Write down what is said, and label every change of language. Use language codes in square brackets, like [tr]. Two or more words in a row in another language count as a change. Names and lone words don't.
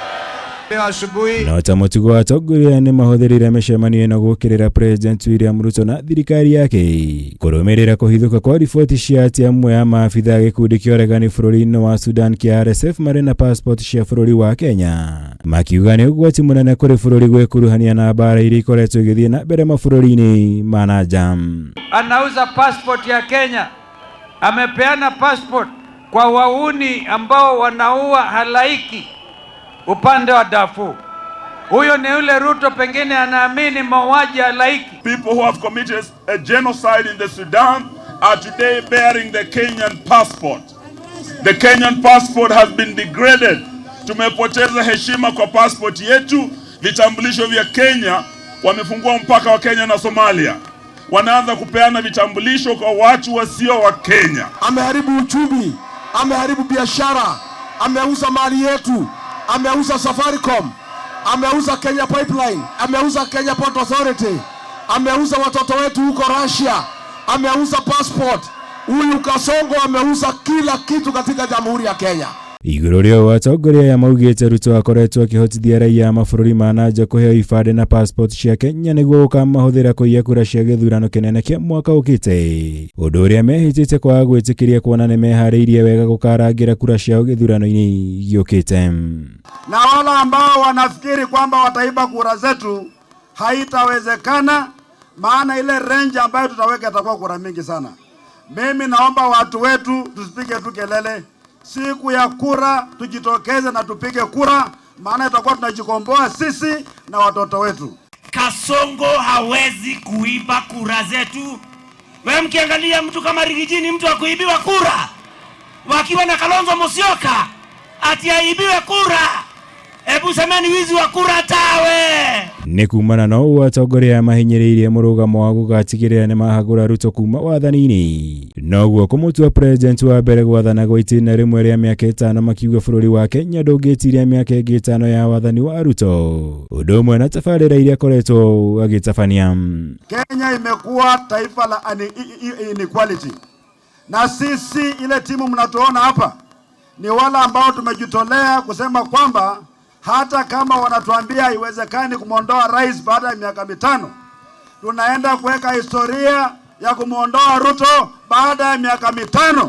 [ki] No ta mutugo wa atongoria ni mahuthirire micemanio ino gukirira President William Ruto na thirikari yake kurumirira kuhithuka kwa riboti cia ati amwe ya maabitha gikundi kia uregani bururi-ini wa Sudan kia RSF mari na passport cia bururi wa Kenya, makiuga ni ugwati munene kuri bururi gwikuruhania na bara iria ikoretwo igithie na mbere mabũrũri-inĩ ma nanja. [sw] Anauza passport ya Kenya, amepeana passport kwa wauni ambao wanaua halaiki upande wa Darfur. Huyo ni yule Ruto pengine anaamini mauaji halaiki. [en] People who have committed a genocide in the Sudan are today bearing the Kenyan passport. The Kenyan passport has been degraded. [sw] Tumepoteza heshima kwa passport yetu. Vitambulisho vya Kenya, wamefungua mpaka wa Kenya na Somalia. Wanaanza kupeana vitambulisho kwa watu wasio wa Kenya. Ameharibu uchumi, ameharibu biashara, ameuza mali yetu, ameuza Safaricom, ameuza Kenya Pipeline, ameuza Kenya Port Authority, ameuza watoto wetu huko Russia, ameuza passport. Huyu Kasongo ameuza kila kitu katika Jamhuri ya Kenya. [ki] Iguru rio atongoria ya maugite Ruto akoretwo akihotithia raia a mabũrũri ma nanja kuheo ibande na passport cia Kenya niguo ukamahuthira kuiya kura cia githurano kinene kia mwaka ukite, undu uria mehitite kwa gwitikiria kuona ni mehariirie wega gukarangira kura ciao githurano-ini giukite. [sw] Na wala ambao wanafikiri kwamba wataiba kura zetu, haitawezekana, maana ile range ambayo tutaweka itakuwa kura mingi sana. Mimi naomba watu wetu tusipige tu kelele. Siku ya kura tujitokeze na tupige kura, maana itakuwa tunajikomboa sisi na watoto wetu. Kasongo hawezi kuiba kura zetu. Wewe mkiangalia mtu kama Rigijini, mtu akuibiwa kura, wakiwa na Kalonzo Musyoka ati aibiwe kura. Ebu semeni wizi wa kura tawe. [ki] Ni kumana no atongoria mahinyiriirie murugamo wa gugatigirira ni mahagura Ruto kuma wathani-ini. Noguo kumutua president wa mbere gwathana gwa itina rimwe ria miaka 5 makiuga bururi wa Kenya ndungitiria miaka 5 ya wathani wa Ruto, undu umwe na tabarira iria koretwo agitabania. [sw] Kenya imekuwa taifa la inequality, na sisi ile timu mnatuona hapa ni wala ambao tumejitolea kusema kwamba hata kama wanatuambia haiwezekani kumondoa rais baada ya miaka 5, tunaenda kuweka historia ya kumondoa Ruto baada ya miaka 5.